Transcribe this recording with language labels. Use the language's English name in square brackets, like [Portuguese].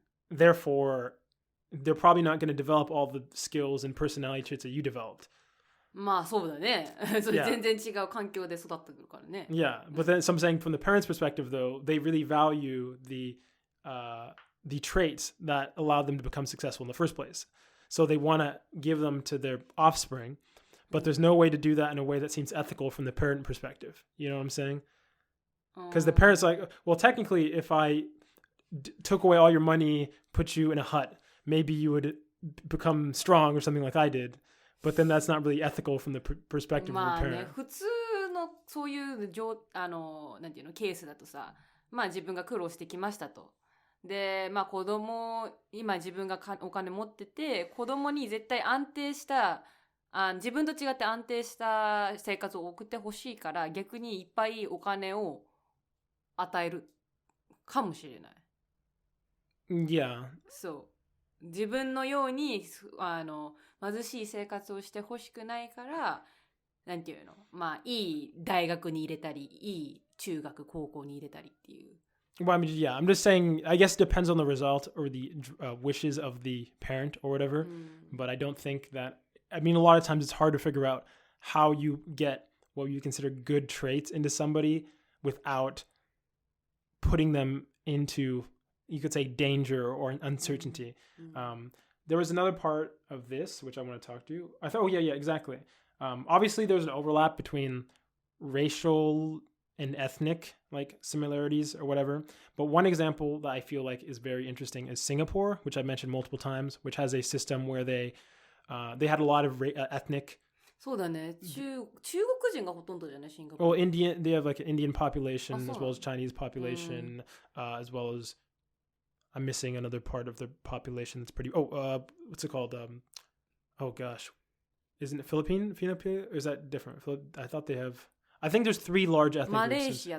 [English] Therefore, they're probably not going to develop all the skills and personality traits that you developed. [Japanese] まあそうだね。それ全然違う環境で育ってくるからね。 [English] Yeah, but then so I'm saying from the parents' perspective, though, they really value the traits that allow them to become successful in the first place. So they want to give them to their offspring, but there's no way to do that in a way that seems ethical from the parent perspective. You know what I'm saying? Because the parents are like, well, technically, if I took away all your money, put you in a hut, maybe you would become strong or something like I did. But then that's not really ethical from the perspective of the parent. [Japanese] まあね、普通のそういうなんていうのケースだとさ、まあ自分が苦労してきましたと。で、まあ今自分がお金持ってて、子供に絶対安定した自分と違って安定した生活を送ってほしいから、逆にいっぱいお金を与えるかもしれない。 [English] Yeah. [Japanese] そう。自分のように貧しい生活をしてほしくないから、なんていうの、まあいい大学に入れたり、いい中学高校に入れたりっていう。 [English] Well, I mean, yeah, I'm just saying, I guess it depends on the result or the wishes of the parent or whatever. But I don't think that, I mean, a lot of times it's hard to figure out how you get what you consider good traits into somebody without putting them into, you could say, danger or uncertainty. There was another part of this, which I want to talk to you. I thought, yeah, exactly. Obviously, there's an overlap between racial and ethnic like similarities or whatever. But one example that I feel like is very interesting is Singapore, which I mentioned multiple times, which has a system where they had a lot of ethnic. [Japanese] そうだね。中国人がほとんどじゃない、シンガポール。 [English] Well, they have like an Indian population as well as Chinese population, as well as I'm missing another part of the population that's pretty. What's it called? Oh gosh, isn't it Philippine? Or is that different? I thought they have. I think there's 3 large ethnic groups.